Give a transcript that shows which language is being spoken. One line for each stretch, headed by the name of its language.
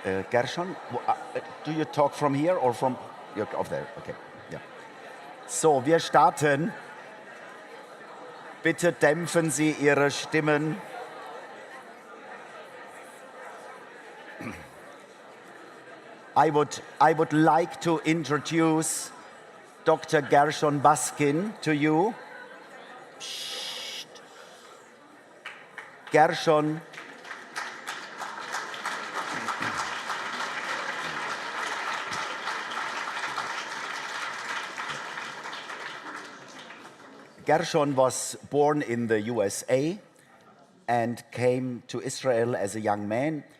English: Gershon, do you talk from here or from over there? Okay, yeah.
German: So, wir starten. Bitte dämpfen Sie Ihre Stimmen.
English: I would like to introduce Dr. Gershon Baskin to you. Gershon Gershon was born in the USA and came to Israel as a young man.